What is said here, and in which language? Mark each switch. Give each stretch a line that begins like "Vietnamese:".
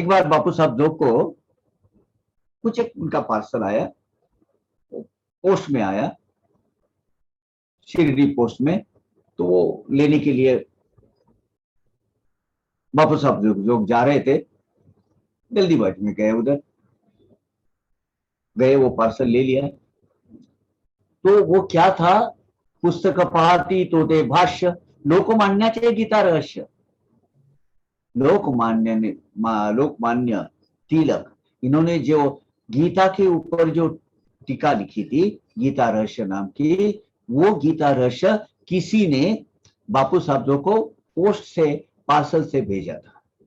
Hindi: एक बार बापू साहब जोग को कुछ एक उनका पार्सल आया, पोस्ट में आया, शिरडी पोस्ट में, तो वो लेने के लिए बापू साहब जो जा रहे थे, जल्दीबाजी में गए, उधर गए, वो पार्सल ले लिया। तो वो क्या था,
Marathi: पुस्तक पाहती तो ते भाष्य, लोकमान्याचे गीता रहस्य।
Hindi: लोकमान्य ने लोकमान्य तिलक, इन्होंने जो गीता के ऊपर जो टीका लिखी थी, गीता रहस्य नाम की, वो गीता रहस्य किसी ने बापू साहब को पोस्ट से, पार्सल से भेजा था।